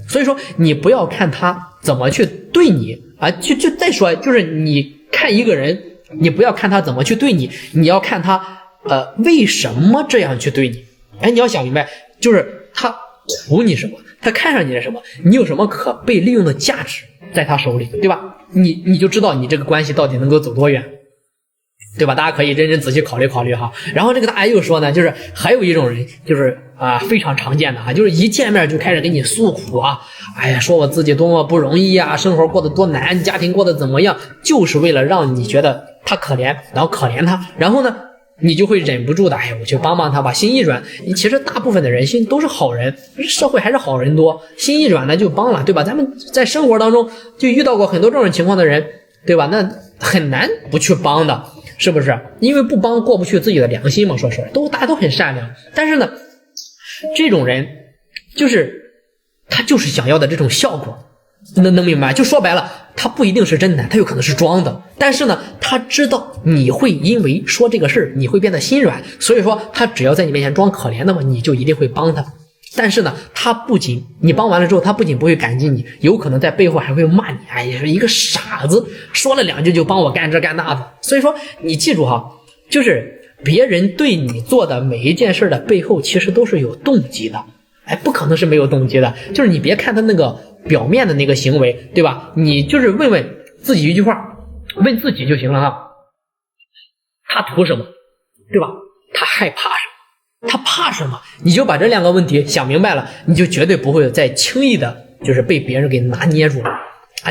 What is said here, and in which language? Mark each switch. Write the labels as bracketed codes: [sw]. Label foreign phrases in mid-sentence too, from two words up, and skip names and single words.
[zh] 所以說你不要看他怎麼去對你就再說，就是你看一個人，你不要看他怎麼去對你，你要看他為什麼這樣去對你。你要想明白，就是他圖你什麼，他看上你的什麼，你有什麼可被利用的價值在他手裡，對吧？你就知道你這個關係到底能夠走多遠，對吧？大家可以認真仔細考慮考慮哈。然後這個大爺又說呢，就是還有一種人，就是非常常見的就是一見面就開始給你訴苦說我自己多麼不容易生活過得多難，家庭過得怎麼樣，就是為了讓你覺得他可憐，然後可憐他，然後呢你就會忍不住的我去幫幫他吧，心一軟。其實大部分的人心都是好人，社會還是好人多，心一軟呢就幫了，對吧？咱們在生活當中就遇到過很多這種情況的人，對吧？那很難不去幫的，是不是？因為不幫過不去自己的良心嘛，說實話大家都很善良，但是呢這種人他就是想要的這種效果，能明白？就說白了，他不一定是真的，他有可能是裝的，但是呢他知道你會因為說這個事你會變得心軟，所以說他只要在你面前裝可憐，那麼你就一定會幫他。但是呢他不僅你幫完了之後，他不僅不會感激你，有可能在背後還會罵你也是一個傻子，說了兩句就幫我幹這幹那的。所以說你記住就是別人對你做的每一件事的背後其實都是有動機的，不可能是沒有動機的。就是你別看他那個表面的那個行為，對吧？你就是問問自己一句話，問自己就行了他圖什麼，對吧？他害怕什麼？他怕什么？你就把这2个问题想明白了，你就绝对不会再轻易的就是被别人给拿捏住了啊！